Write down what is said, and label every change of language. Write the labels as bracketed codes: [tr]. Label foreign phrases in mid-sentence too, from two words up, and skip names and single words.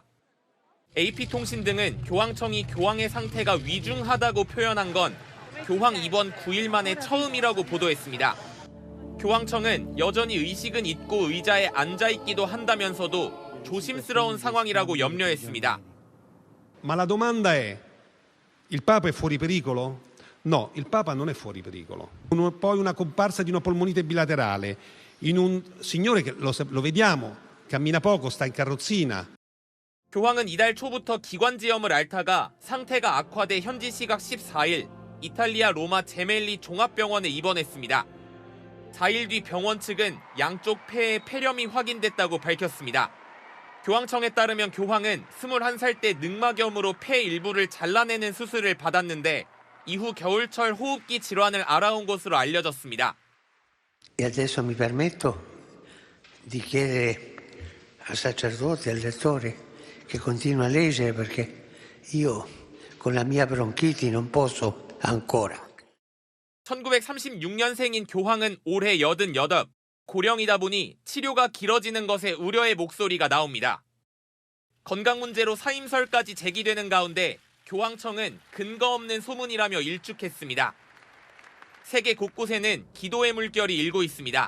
[ko] AP통신 등은 교황청이 교황의 상태가 위중하다고 표현한 건 교황 입원 9일 만에 처음이라고 보도했습니다. 교황청은 여전히 의식은 있고 의자에 앉아있기도 한다면서도 조심스러운 상황이라고 염려했습니다. [it] Ma la domanda è: il Papa è fuori pericolo? No, il Papa non è fuori pericolo. Poi una comparsa di una polmonite bilaterale in un signore che lo vediamo, cammina poco, sta in carrozzina. [ko] 교황은 이달 초부터 기관지염을 앓다가 상태가 악화돼 현지 시각 14일 이탈리아 로마 제멜리 종합병원에 입원했습니다. 4일 뒤 병원 측은 양쪽 폐에 폐렴이 확인됐다고 밝혔습니다. 교황청에 따르면 교황은 21살 때 늑막염으로 폐 일부를 잘라내는 수술을 받았는데 이후 겨울철 호흡기 질환을 앓아온 것으로 알려졌습니다. [it] E adesso mi permetto di chiedere al sacerdote, al lettore che continua a leggere perché io con la mia bronchiti non posso ancora. [ko] 1936년생인 교황은 올해 88, 고령이다 보니 치료가 길어지는 것에 우려의 목소리가 나옵니다. 건강 문제로 사임설까지 제기되는 가운데 교황청은 근거 없는 소문이라며 일축했습니다. 세계 곳곳에는 기도의 물결이 일고 있습니다.